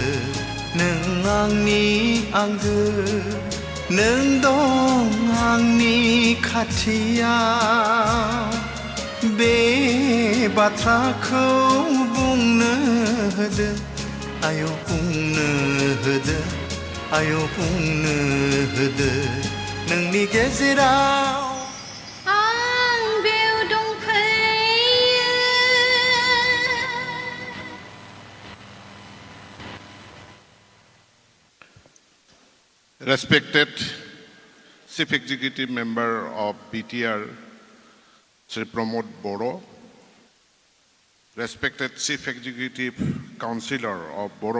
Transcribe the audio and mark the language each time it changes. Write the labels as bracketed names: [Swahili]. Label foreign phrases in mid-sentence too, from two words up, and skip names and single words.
[Bodo] नों आंनि आंगो, नों दं आंनि खाथियाव, बे बाथ्राखौ बुंनो होदो, आयौ बुंनो होदो, आयौ बुंनो होदो। नोंनि गेजेराव आं बेव दंफैयो। [English] Respected Chief Executive Member of BTR, Sri Pramod Boro, respected Chief Executive Councillor of Boro